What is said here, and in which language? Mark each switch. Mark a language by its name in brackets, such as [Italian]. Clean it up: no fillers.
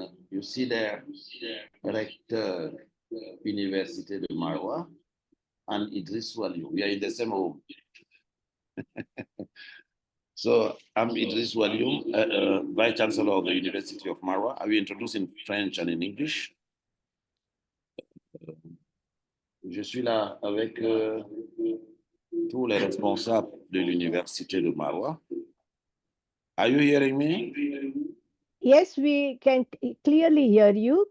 [English] You see there, Director Université de Maroua and Idrissou Aliou. We are in the same room. So I'm Idrissou Aliou, Vice Chancellor of the University of Maroua. I will introduce in French and in English. [French] Je suis là avec tous les responsables de l'Université de Maroua. [English] Are you hearing me? Yes, we can clearly hear you.